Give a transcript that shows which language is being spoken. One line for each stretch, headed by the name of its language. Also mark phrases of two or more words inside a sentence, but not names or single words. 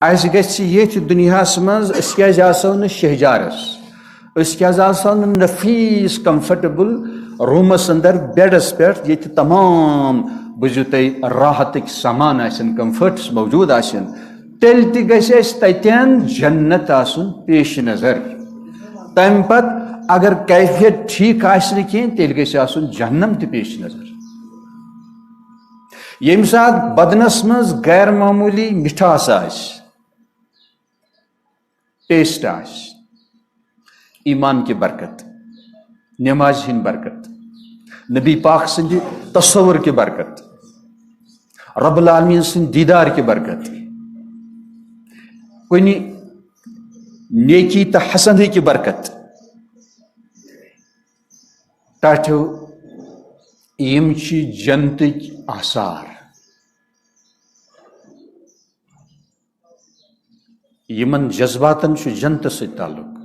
Kashmiri: اس گژھِ یتھ دنیاہس منٛز أسۍ کیٛازِ آسو نہٕ شہجارس، أسۍ کیٛازِ آسو نہٕ نفیٖس کمفرٹیبل روٗمس اندر بیڈس پٮ۪ٹھ ییٚتہِ تمام بوٗزِو تُہۍ راحتٕکۍ سامان آسن، کمفٲرٹس موجوٗد آسن، تیٚلہِ تہِ گژھِ اَسہِ تتٮ۪ن جنت آسُن پیش نظر. تمہِ پتہٕ اگر کیفیت ٹھیٖک آسہِ نہٕ کینٛہہ تیٚلہِ گژھِ آسُن جہنم تہِ پیش نظر. ییٚمہِ ساتہٕ بدنس منٛز غیر معموٗلی مٹھاس آسہِ، ٹیسٹ آسہِ،
Urdu: ایمان کی برکت،
Kashmiri: نماز ہند برکت، نبی پاک سندِ تصور
Urdu: کی برکت،
Kashmiri: رب العالمین سند دیدار
Urdu: کی برکت،
Kashmiri: کنہِ نیکی تہٕ حسنی
Urdu: کی برکت،
Kashmiri: ٹاٹھیو یم چھ جنتٕکۍ آثار. یمن جذباتن چھ جنتس سۭتۍ تعلق.